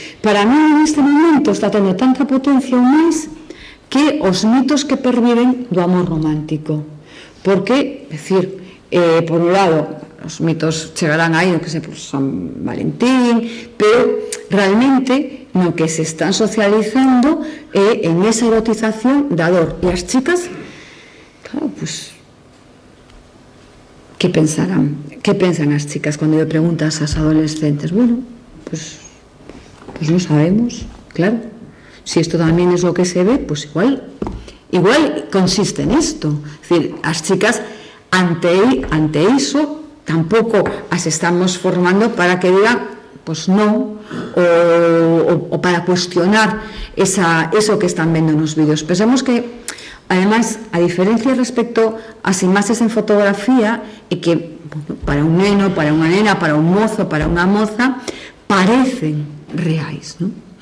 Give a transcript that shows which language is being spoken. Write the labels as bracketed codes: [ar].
[gl] Para mí neste momento está tendo tanta potencia ou máis que os mitos que perviven do amor romántico. Porque, é dicir, por un lado, os mitos chegarán aí no que se pues, San Valentín, pero realmente no que se están socializando é en esa erotización da dor. E as chicas, claro, pues [es] ¿qué pensarán? ¿Qué piensan las chicas cuando le preguntas a las adolescentes? Bueno, pues no sabemos, claro. Si esto también es lo que se ve, pues igual consiste en esto. Es decir, las chicas ante eso tampoco las estamos formando para que digan, pues no, o para cuestionar eso que están viendo en los vídeos. [gl] Pensamos que además, a diferencia respecto ás imaxes en fotografía, é que para un neno, para unha nena, para un mozo, para unha moza, parecen reais, non?